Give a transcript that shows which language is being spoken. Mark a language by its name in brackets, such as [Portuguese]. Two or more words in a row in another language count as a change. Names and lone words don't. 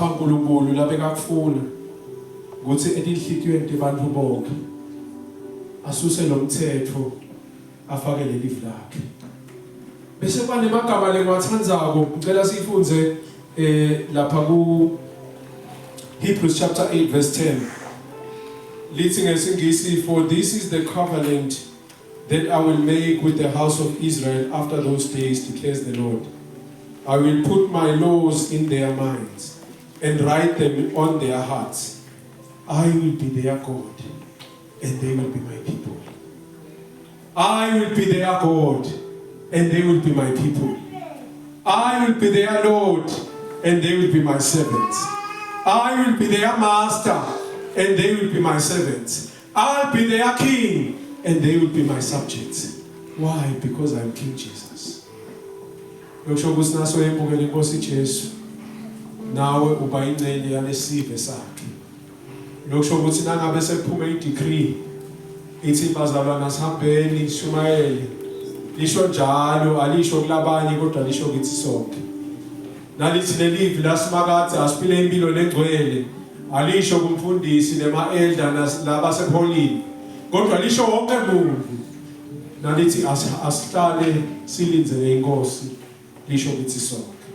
[Swati] uNkulunkulu labeka kufuna ukuthi etinhlitiyweni abantu bonke asuse lo mthetho afake leli lakhe bese kwanemagama lengiwathandzako ngicela sifunze lapha ku [English] Hebrews chapter 8 verse 10 [Swati] lithi ngesingisi [English] for this is the covenant that I will make with the house of Israel after those days declares the Lord I will put my laws in their minds and write them on their hearts I will be their God and they will be my people I will be their God and they will be my people I will be their Lord and they will be my servants I will be their master and they will be my servants I'll be their king and they will be my subjects why because I'm King Jesus [Swati] Yokusho ukuthi naso yembukela inkosi Jesu nawe uba ingcenye yalesive sakhe Lokusho ukuthi nangabe sekuphume i-decree ithi bazalwana sihambeni Shumayeli lisho njalo alisho kulabanye kodwa lisho kithi sonke nalithi lelivi lasimakade asiphile impilo lengcwele alisho kumfundisi nema-elder labasepholini kodwa lisho wonke umuntu nalithi asihlale silinzele inkosi lisho kithi sonke